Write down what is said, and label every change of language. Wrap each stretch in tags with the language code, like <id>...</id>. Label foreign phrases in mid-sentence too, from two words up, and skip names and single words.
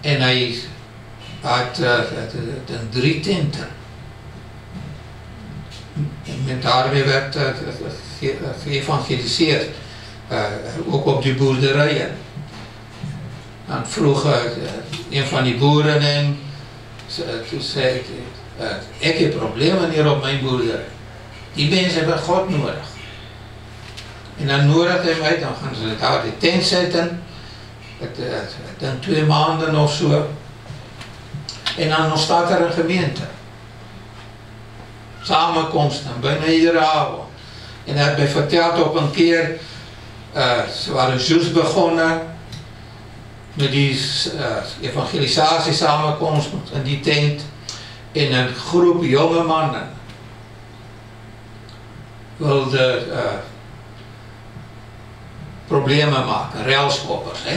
<af>En hy het in 3 tente.</af> <nl>En met daarmee werd geëvangeliseerd, ook op die boerderijen. Dan vroeg een van die boeren</nl> <af>en toe sê ek het probleme hier op my boerderij.</af> <nl>Die mense hebben God nodig.</nl> <af>En dan nodig hy my,</af> <nl>dan gaan ze daar die tent zetten, dan 2 maanden of so, en dan ontstaat er een gemeente. Samenkomsten, bijna iedere avond. En hij heeft mij verteld op een keer, ze waren juist begonnen met die evangelisatie samenkomst in die tent, in een groep jonge mannen wilde problemen maken, railschoppers.</nl>